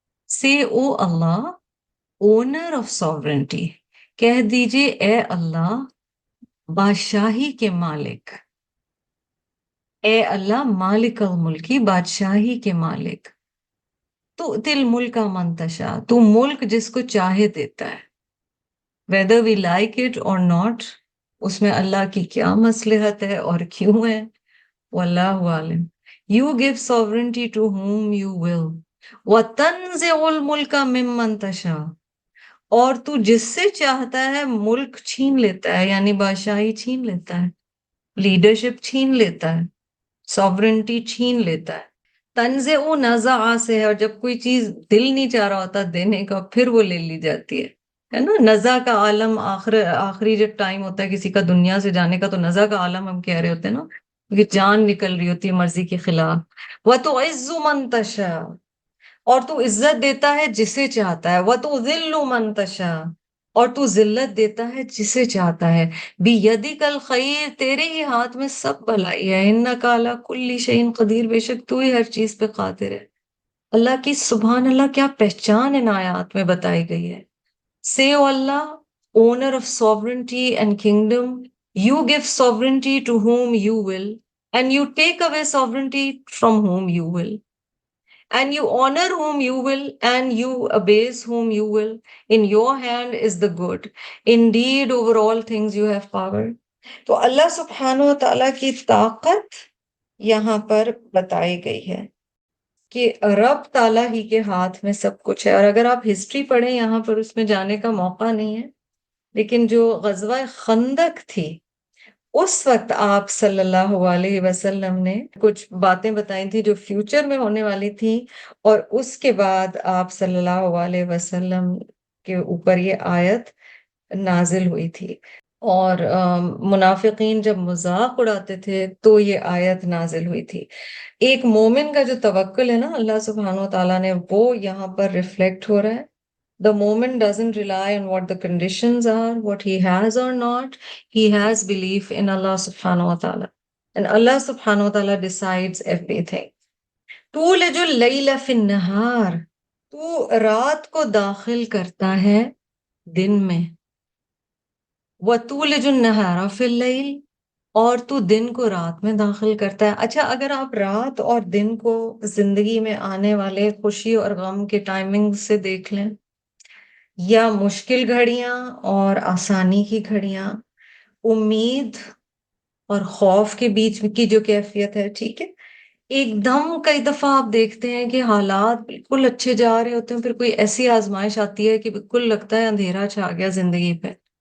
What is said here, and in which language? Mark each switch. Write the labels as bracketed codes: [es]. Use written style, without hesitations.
[en] سے او اللہ اونر آف ساورنٹی، [ur] کہہ دیجئے اے اللہ بادشاہی کے مالک، اے اللہ مالک الملکی بادشاہی کے مالک، [ar] تو تل ملک منتشا [ur] تو ملک جس کو چاہے دیتا ہے، [en] whether we like it or not. [ur] اس میں اللہ کی کیا مصلحت ہے اور کیوں ہے، واللہ عالم. [en] You give sovereignty to whom you will. [ar] وَتَنزِعُ الْمُلْكَ مِمَّن تَشَاءُ، [ur] اور تو جس سے چاہتا ہے ملک چھین لیتا ہے، یعنی بادشاہی چھین لیتا ہے، لیڈرشپ چھین لیتا ہے، سوورنٹی چھین لیتا ہے. تنزع نزع سے ہے، اور جب کوئی چیز دل نہیں چاہ رہا ہوتا دینے کا پھر وہ لے لی جاتی ہے نا. نزع کا عالم آخری جب ٹائم ہوتا ہے کسی کا دنیا سے جانے کا تو نزع کا عالم ہم کہہ رہے ہوتے ہیں نا، کیونکہ جان نکل رہی ہوتی ہے مرضی کے خلاف. [ar] وَتُعِزُّ مَن تَشَاءُ، [ur] اور تو عزت دیتا ہے جسے چاہتا ہے. [ar] وَتُذِلُّ مَن تَشَاءُ، [ur] اور تو ذلت دیتا ہے جسے چاہتا ہے. [ar] بِيَدِكَ الْخَيْرُ، [ur] تیرے ہی ہاتھ میں سب بھلائی ہے. [ar] إِنَّكَ عَلَىٰ كُلِّ شَيْءٍ قدیر، [ur] بے شک تو ہی ہر چیز پہ قادر ہے. اللہ کی سبحان اللہ کیا پہچان ان آیات میں بتائی گئی ہے. [en] Say, O Allah, owner of sovereignty and kingdom, you give sovereignty to whom you will, and you take away sovereignty from whom you will. And you honor whom you will, and you abase whom you will. In your hand is the good. Indeed, over all things you have power. [ur] تو اللہ سبحانہ و تعالیٰ کی طاقت یہاں پر بتائی گئی ہے کہ رب تعالیٰ ہی کے ہاتھ میں سب کچھ ہے. اور اگر آپ ہسٹری پڑھیں، یہاں پر اس میں جانے کا موقع نہیں ہے، لیکن جو غزوہ خندق تھی اس وقت آپ صلی اللہ علیہ وسلم نے کچھ باتیں بتائی تھی جو فیوچر میں ہونے والی تھی، اور اس کے بعد آپ صلی اللہ علیہ وسلم کے اوپر یہ آیت نازل ہوئی تھی. اور منافقین جب مذاق اڑاتے تھے تو یہ آیت نازل ہوئی تھی. ایک مومن کا جو توکل ہے نا اللہ سبحانہ و تعالیٰ نے، وہ یہاں پر ریفلیکٹ ہو رہا ہے. [en] The moment doesn't rely on what the conditions are, what he has or not. He has belief in Allah subhanahu wa ta'ala. And Allah subhanahu wa ta'ala decides everything. [ar] تولج اللیل فی النہار، [ur] تو رات کو داخل کرتا ہے دن میں. [ar] وَتُولِجُ النَّهَارَ فِي اللَّيْلِ، [ur] اور تو دن کو رات میں داخل کرتا ہے. اچھا، اگر آپ رات اور دن کو زندگی میں آنے والے خوشی اور غم کے ٹائمنگ سے دیکھ لیں، یا مشکل گھڑیاں اور آسانی کی گھڑیاں، امید اور خوف کے بیچ کی جو کیفیت ہے، ٹھیک ہے، ایک دم کئی دفعہ آپ دیکھتے ہیں کہ حالات بالکل اچھے جا رہے ہوتے ہیں، پھر کوئی ایسی آزمائش آتی ہے کہ بالکل لگتا ہے اندھیرا چھا گیا زندگی پہ.